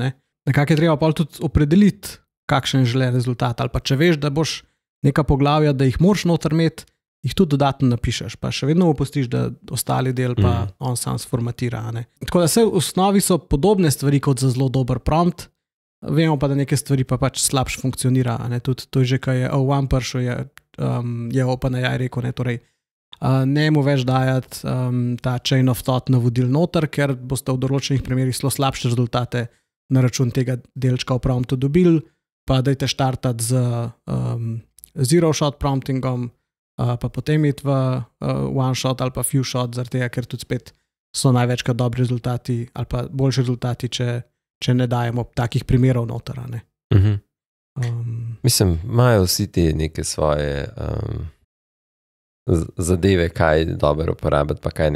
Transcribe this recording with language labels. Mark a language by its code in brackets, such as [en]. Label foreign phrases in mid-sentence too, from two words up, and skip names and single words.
[sl] Nekako je treba pa tudi opredeliti, kakšen je želen rezultat, ali pa če veš, da boš neka poglavja, da jih moraš noter imeti, jih tudi dodatno napišeš, pa še vedno opustiš, da ostali del pa on sam sformatira. Tako da vse v osnovi so podobne stvari kot za zelo dober prompt, vemo pa, da neke stvari pa pač slabš funkcionira. Tudi to je že, kaj je O1 prišel, je OpenAI rekel, torej ne mu več dajati ta [en] chain of thought [sl] navodil noter, ker boste v določenih primerih zelo slabše rezultate na račun tega delčka v promptu dobili, pa dajte štartati z [en] zero shot [sl] promptingom, pa potem iti v [en] one shot [sl] ali pa [en] few shot, [sl] zaradi tega, ker tudi spet so največkrat dobri rezultati ali pa boljši rezultati, če ne dajemo takih primerov noter. Mislim, imajo vsi te neke svoje zadeve, kaj je dobro uporabiti, pa kaj ne.